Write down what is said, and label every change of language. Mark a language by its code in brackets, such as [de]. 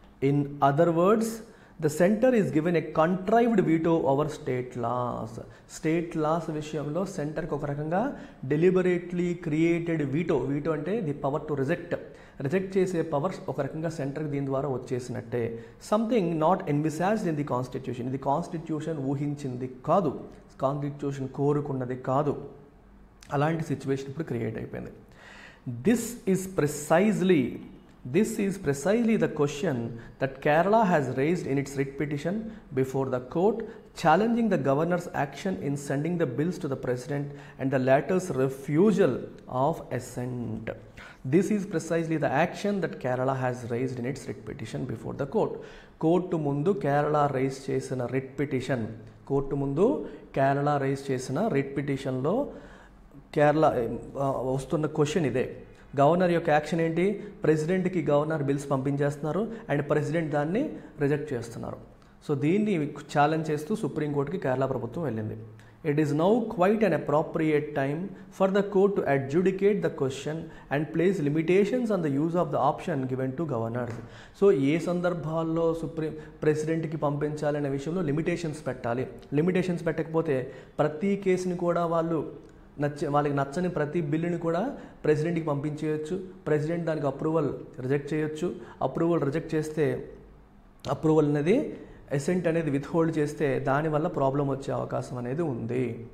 [en] in other words, the centre is given a contrived veto over state laws [te] విషయంలో సెంటర్కి ఒక రకంగా డెలిబరేట్లీ క్రియేటెడ్ వీటో అంటే ది పవర్ టు రిజెక్ట్ చేసే powers ఒక రకంగా సెంటర్కి దీని ద్వారా వచ్చేసినట్టే. [en] something not envisaged in the constitution, [te] ఇది కాన్స్టిట్యూషన్ ఊహించింది కాదు, కాన్స్టిట్యూషన్ కోరుకున్నది కాదు. అలాంటి సిచ్యువేషన్ ఇప్పుడు క్రియేట్ అయిపోయింది. [en] This is precisely This is precisely the question that Kerala has raised in its writ petition before the court, challenging the governor's action in sending the bills to the president and the latter's refusal of assent. This is precisely the action that Kerala has raised in its writ petition before the court. [te] Court ముందు Kerala rise చేసిన writ petition, court ముందు Kerala rise చేసిన writ పిటిషన్లో కేరళ వస్తున్న question ఇదే. Governor యొక్క action ఏంటి? ప్రెసిడెంట్కి governor bills పంపించేస్తున్నారు and president దాన్ని రిజెక్ట్ చేస్తున్నారు. సో దీన్ని ఛాలెంజ్ చేస్తూ సుప్రీంకోర్టుకి కేరళ ప్రభుత్వం వెళ్ళింది. [en] It is now quite an appropriate time for the court to adjudicate the question and place limitations on the use of the option given to governors. [te] So ఏ సందర్భాల్లో ప్రెసిడెంట్కి పంపించాలనే విషయంలో limitations పెట్టాలి. Limitations పెట్టకపోతే ప్రతి కేసుని కూడా వాళ్ళకి నచ్చని ప్రతి బిల్లుని కూడా ప్రెసిడెంట్కి పంపించేయచ్చు. ప్రెసిడెంట్ దానికి అప్రూవల్ రిజెక్ట్ చేయొచ్చు. అప్రూవల్ రిజెక్ట్ చేస్తే అప్రూవల్ అనేది అసెంట్ అనేది విత్హోల్డ్ చేస్తే దానివల్ల ప్రాబ్లం వచ్చే అవకాశం అనేది ఉంది.